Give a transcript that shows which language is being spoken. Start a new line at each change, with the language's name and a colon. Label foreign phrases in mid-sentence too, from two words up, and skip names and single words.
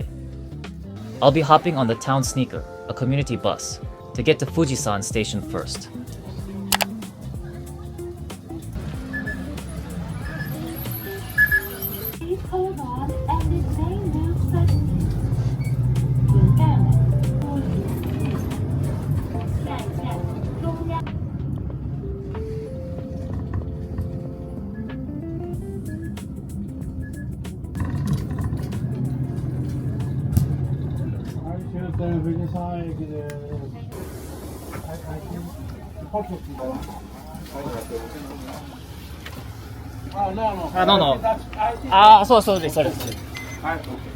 English: I'll be hopping on the Town Sneaker, a community bus, to get to Fujisan Station first. Please hold on and it may move suddenly.
Chinese: 下一站中央。
Japanese: 終点富士山駅です。ポケットだ。 no. あ、そうです、そうです。はい。